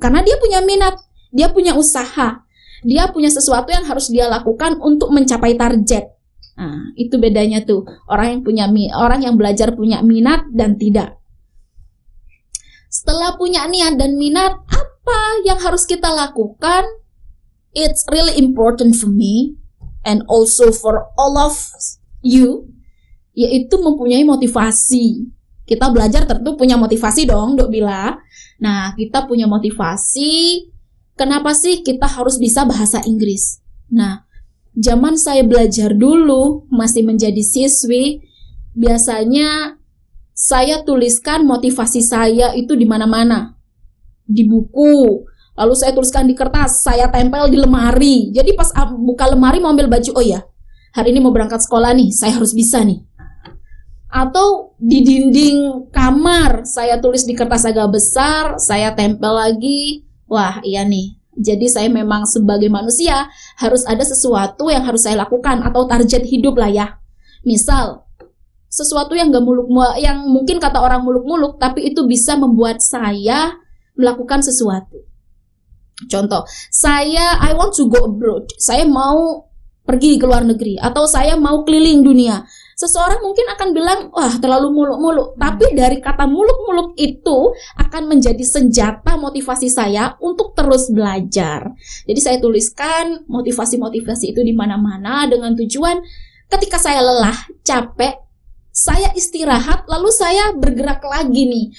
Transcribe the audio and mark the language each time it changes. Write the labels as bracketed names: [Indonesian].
[Indonesian] Karena dia punya minat, dia punya usaha, dia punya sesuatu yang harus dia lakukan untuk mencapai target. Nah, itu bedanya tuh orang yang belajar punya minat dan tidak. Setelah punya niat dan minat, apa yang harus kita lakukan? [English] It's really important for me and also for all of you. [Indonesian] Yaitu mempunyai motivasi. Kita belajar tentu punya motivasi dong, Dok Bila. Nah, kita punya motivasi. Kenapa sih kita harus bisa bahasa Inggris? Nah, zaman saya belajar dulu, masih menjadi siswi, biasanya saya tuliskan motivasi saya itu di mana-mana. Di buku. Lalu saya tuliskan di kertas, saya tempel di lemari. Jadi pas buka lemari mau ambil baju, oh ya, hari ini mau berangkat sekolah nih, saya harus bisa nih. Atau di dinding kamar, saya tulis di kertas agak besar, saya tempel lagi. Wah, iya nih, Jadi saya memang sebagai manusia harus ada sesuatu yang harus saya lakukan atau target hidup lah ya. Misal sesuatu yang gak muluk-muluk, yang mungkin kata orang muluk-muluk, tapi itu bisa membuat saya melakukan sesuatu. [English] Contoh, I want to go abroad. [Indonesian] Saya mau pergi ke luar negeri atau saya mau keliling dunia. Seseorang mungkin akan bilang, wah terlalu muluk-muluk. Tapi dari kata muluk-muluk itu akan menjadi senjata motivasi saya untuk terus belajar. Jadi saya tuliskan motivasi-motivasi itu di mana-mana dengan tujuan ketika saya lelah, capek, saya istirahat lalu saya bergerak lagi nih.